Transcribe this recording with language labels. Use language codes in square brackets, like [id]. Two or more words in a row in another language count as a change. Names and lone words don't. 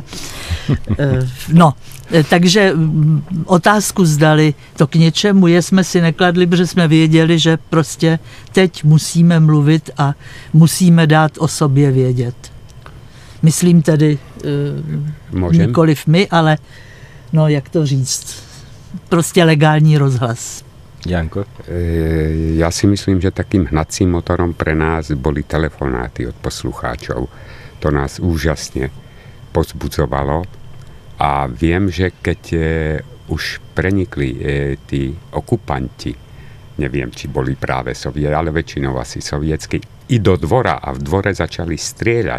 [cs] No, takže otázku zdali to k něčemu je, jsme si nekladli, protože jsme věděli, že prostě teď musíme mluvit a musíme dát o sobě vědět. Myslím tedy nikoliv my, ale no jak to říct, prostě legální rozhlas. [sk] Janko? Ja si myslím, že takým hnacím motorom pre nás boli telefonáty od poslucháčov. To nás úžasne povzbudzovalo a viem, že keď už prenikli tí okupanti neviem, či boli práve sovietské, ale väčšinou asi sovietsky, i do dvora a v dvore začali strieľať.